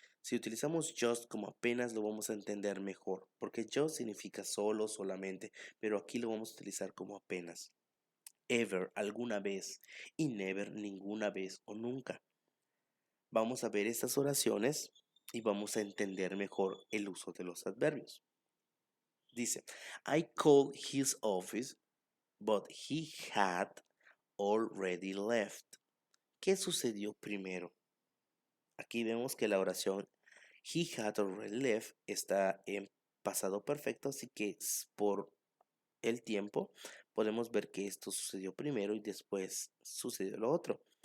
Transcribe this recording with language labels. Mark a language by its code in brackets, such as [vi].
[es] Si utilizamos just como apenas lo vamos a entender mejor, porque just significa solo, solamente, pero aquí lo vamos a utilizar como apenas. Ever, alguna vez, y never, ninguna vez o nunca. Vamos a ver estas oraciones y vamos a entender mejor el uso de los adverbios. [en] Dice, I called his office, but he had already left. [es] ¿Qué sucedió primero? Aquí vemos que la oración he had already left está en pasado perfecto, así que por el tiempo podemos ver que esto sucedió primero y después sucedió lo otro.